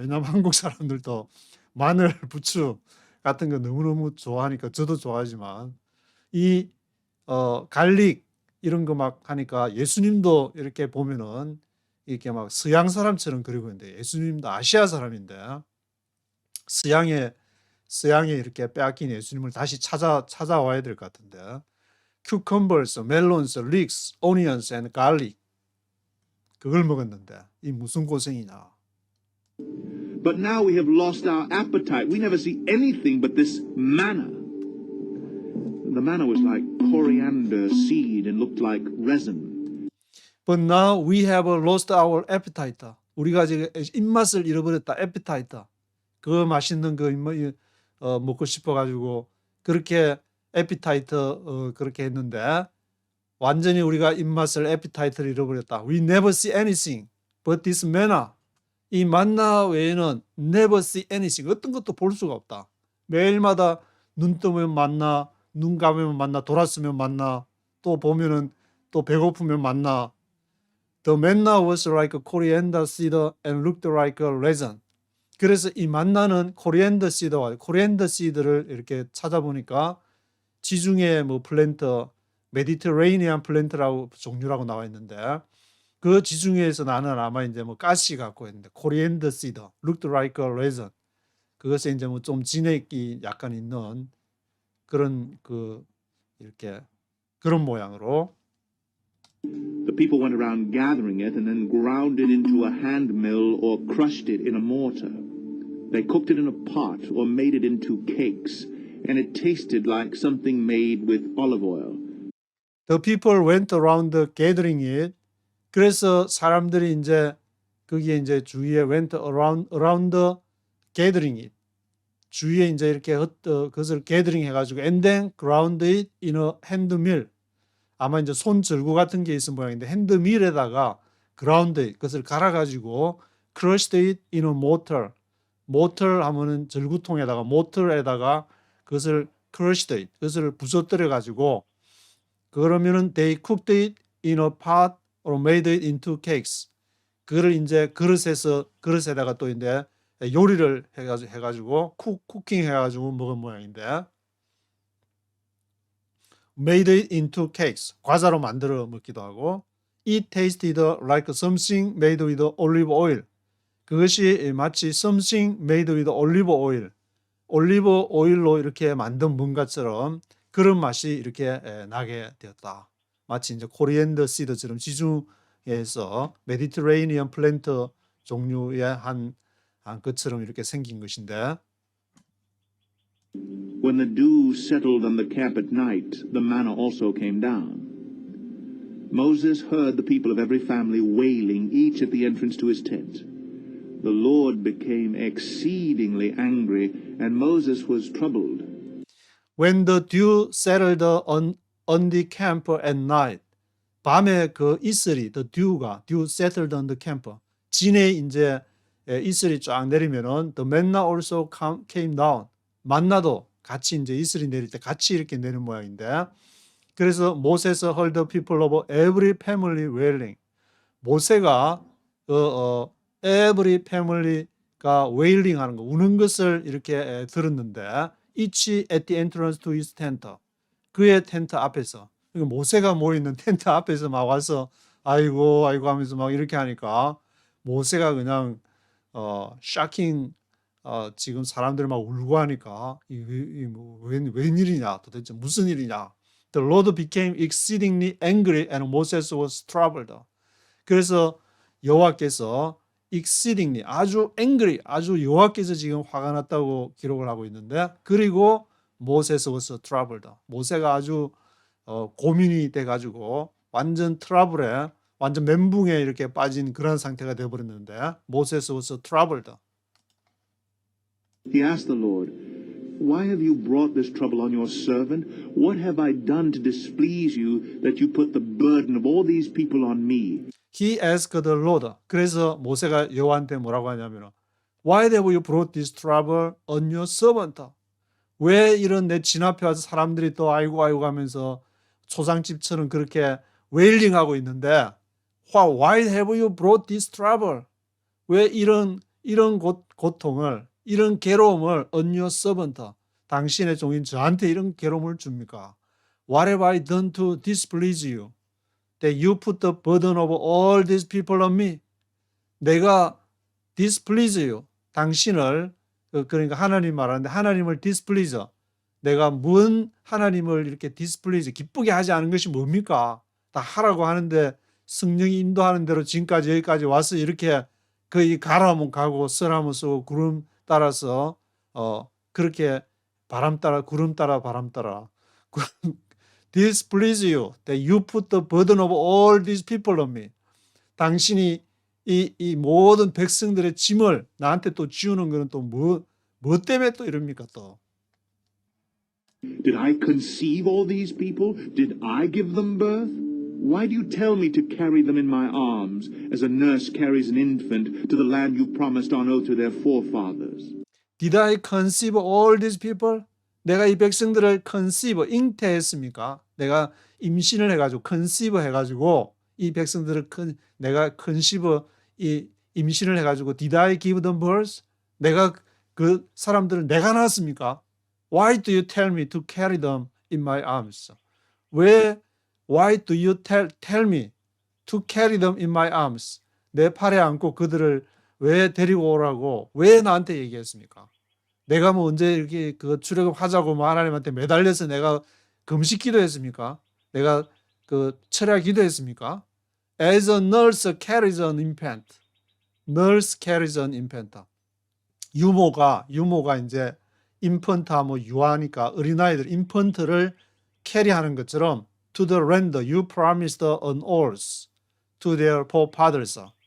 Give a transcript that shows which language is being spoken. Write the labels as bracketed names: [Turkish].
[Korean] 왜냐하면 한국 사람들도 마늘, 부추 같은 거 너무너무 좋아하니까 저도 좋아하지만 이 갈릭 이런 거 막 하니까 예수님도 이렇게 보면은 이렇게 막 서양 사람처럼 그리고 있는데 예수님도 아시아 사람인데 서양에 이렇게 빼앗긴 예수님을 다시 찾아와야 될 것 같은데 [English] cucumbers, melons, leeks, onions and garlic [Korean] 그걸 먹었는데 이 무슨 고생이냐. [English] But now we have lost our appetite. We never see anything but this manna. The manna was like coriander seed and looked like resin. But now we have lost our appetite. [Korean] 우리가 지금 입맛을 잃어버렸다. [English] appetite. [Korean] 그 맛있는 거 먹고 싶어가지고 그렇게 appetite 그렇게 했는데 완전히 우리가 입맛을 appetite를 잃어버렸다. [English] We never see anything but this manna. [Korean] 이 만나 외에는 [English] never see anything. [Korean] 어떤 것도 볼 수가 없다. 매일마다 눈 뜨면 만나, 눈 감으면 만나, 돌았으면 만나, 또 보면은 또 배고프면 만나. [English] The manna was like a coriander seed and looked like a raisin. [Korean] 그래서 이 만나는 코리앤더 씨드를 이렇게 찾아보니까 지중해 뭐 플랜트, 메디터레이니안 플랜트라고 종류라고 나와 있는데 그 지중해에서 나는 아마 이제 뭐 가시 갖고 있는데 코리앤더 씨드, [English] looked like a raisin. [Korean] 그것에 이제 뭐 좀 진액이 약간 있는 그런 이렇게 그런 모양으로. [English] The people went around gathering it and then ground it into a hand mill or crushed it in a mortar. They cooked it in a pot or made it into cakes, and it tasted like something made with olive oil. The people went around gathering it. [Korean] 그래서 사람들이 이제 거기에 이제 주위에 [English] went around gathering it. [Korean] 주위에 이제 이렇게 그것을 [English] gathering [Korean] 해가지고 [English] and then ground it in a hand mill. [Korean] 아마 이제 손 절구 같은 게 있은 모양인데 핸드밀에다가 [English] ground it [Korean] 그것을 갈아가지고 [English] crushed it in a mortar. [Korean] 모틀 하면은 절구통에다가 모틀에다가 그것을 [English] crushed it, [Korean] 그것을 부서뜨려 가지고 그러면은 [English] they cooked it in a pot or made it into cakes. [Korean] 그거를 이제 그릇에다가 또 이제 요리를 해가지고 쿠킹 해가지고 먹은 모양인데 [English] made it into cakes. [Korean] 과자로 만들어 먹기도 하고 [English] it tasted like something made with olive oil. [Korean] 그것이 마치 [English] something made with olive oil. [Korean] 올리브 오일로 이렇게 만든 뭔가처럼 그런 맛이 이렇게 나게 되었다. 마치 이제 코리앤더 시드처럼 지중해에서 메디테레이니언 플랜트 종류의 한 것처럼 이렇게 생긴 것인데 [English] When the dew settled on the camp at night, the manna also came down. Moses heard the people of every family wailing, each at the entrance to his tent. The Lord became exceedingly angry, and Moses was troubled. When the dew settled on the camp at night. [Korean] 밤에 그 이슬이 [English] the dew settled on the camp. [Korean] 진에 이제 이슬이 쫙 내리면은 [English] the manna also came down. [Korean] 만나도 같이 이제 이슬이 내릴 때 같이 이렇게 내는 모양인데 그래서 모세스 [English] heard the people of every family wailing. 모세가 every family가 wailing [Korean] 하는 거, 우는 것을 이렇게 들었는데 [English] each at the entrance to his tent. [Korean] 그의 텐트 앞에서. 그러니까 모세가 모여있는 텐트 앞에서 막 와서 아이고 아이고 하면서 막 이렇게 하니까 모세가 그냥 샤킹 지금 사람들이 막 울고 하니까 웬일이냐 도대체 무슨 일이냐. [English] The Lord became exceedingly angry and Moses was troubled. [Korean] 그래서 여호와께서 exceedingly 아주 angry 아주 여호와께서 지금 화가 났다고 기록을 하고 있는데 그리고 [English] Moses was troubled. [Korean] 모세가 아주 고민이 돼가지고 완전 트러블에 완전 멘붕에 이렇게 빠진 그런 상태가 되어버렸는데 [English] Moses was troubled. He asked the Lord, "Why have you brought this trouble on your servant? What have I done to displease you that you put the burden of all these people on me?" He asked the Lord. [Korean] 그래서 모세가 여호와한테 뭐라고 하냐면 [English] Why have you brought this trouble on your servant? [Korean] 왜 이런 내 진 앞에 와서 사람들이 또 아이고 아이고 하면서 초상집처럼 그렇게 웨일링하고 있는데 [English] Why have you brought this trouble? [Korean] 왜 이런 고통을 이런 괴로움을 [English] on your servant [Korean] 당신의 종인 저한테 이런 괴로움을 줍니까? [English] What have I done to displease you? That you put the burden of all these people on me. 내가 displease you. [Korean] 당신을 그러니까 하나님 말하는데 하나님을 displease. 내가 뭔 하나님을 이렇게 displease 기쁘게 하지 않은 것이 뭡니까? 다 하라고 하는데 성령이 인도하는 대로 지금까지 여기까지 와서 이렇게 거의 가라면 가고 쓰라면 쓰고 구름 따라서 그렇게 바람 따라 구름 따라 바람 따라 [English] displease you that you put the burden of all these people on me. [Korean] 당신이 이 모든 백성들의 짐을 나한테 또 지우는 거는 또 뭐 때문에 또 이럽니까 또? [English] Did I conceive all these people? Did I give them birth? Why do you tell me to carry them in my arms, as a nurse carries an infant to the land you promised on oath to their forefathers? Did I conceive all these people? [Korean] 내가 이 백성들을 conceive, 잉태했습니까? 내가 임신을 해가지고 conceive 해가지고 이 백성들을 내가 conceive 임신을 해가지고 [English] Did I give them birth? [Korean] 내가 그 사람들을 내가 낳았습니까? [English] Why do you tell me to carry them in my arms? Why do you tell me to carry them in my arms? [Korean] 내 팔에 안고 그들을 왜 데리고 오라고 왜 나한테 얘기했습니까? 내가 뭐 언제 이렇게 그 출애굽하자고 뭐 하나님한테 매달려서 내가 금식 기도했습니까? 내가 그 철야 기도했습니까? [English] As a nurse carries an infant. Nurse carries an infant. [Korean] 유모가 이제 인펀트 하면 유아니까 어린아이들 인펀트를 캐리하는 것처럼 [English] to the land you promised an oath to their forefathers.